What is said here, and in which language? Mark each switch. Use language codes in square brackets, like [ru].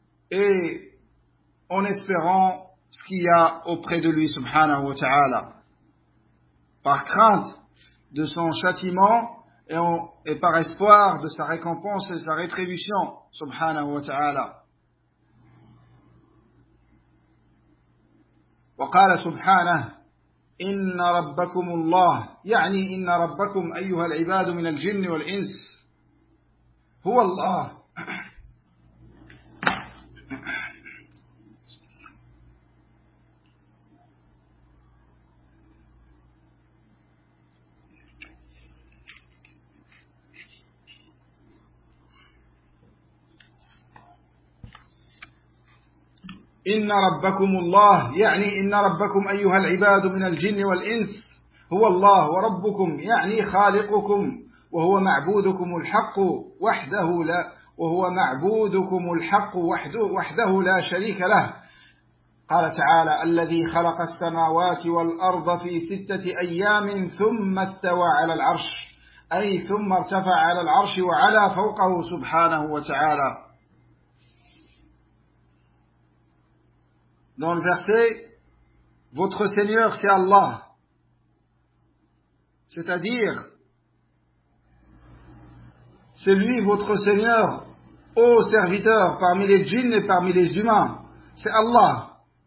[fr] et en espérant ce qu'il y a auprès de lui, subhanahu wa ta'ala, par crainte de son châtiment, et par espoir de sa récompense et sa rétribution, subhanahu wa ta'ala. [ar] Wa qala subhanahu, إن ربكم الله يعني إن ربكم أيها العباد من الجن والإنس هو الله إن ربكم الله، يعني إن ربكم أيها العباد من الجن والإنس هو الله، وربكم يعني خالقكم، وهو معبودكم الحق وحده لا وهو معبودكم الحق وحده لا شريك له. قال تعالى: الذي خلق السماوات والأرض في ستة أيام ثم استوى على العرش، أي ثم ارتفع على العرش وعلى فوقه سبحانه وتعالى. [fr] Dans le verset, votre Seigneur c'est Allah. C'est-à-dire, c'est lui votre Seigneur, ô serviteur, parmi les djinns et parmi les humains. C'est Allah.